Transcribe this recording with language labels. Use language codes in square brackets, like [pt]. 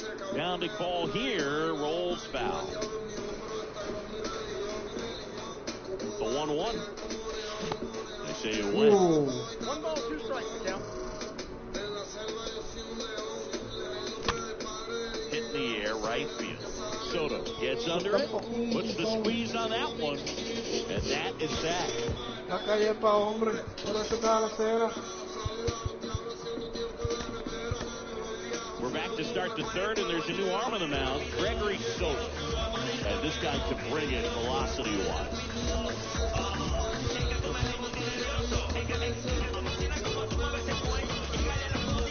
[en] Grounding ball here. Rolls foul. The 1-1. They say away. 1 ball, 2 strikes, count. Hit in the air, right field. Soto gets under it, puts the squeeze on that one, and that is that. [es] La calle pa' hombre, por eso está la cera. [en] We're back to start the third, and there's a new arm on the mound, Gregory Soto. And this guy can bring it velocity-wise.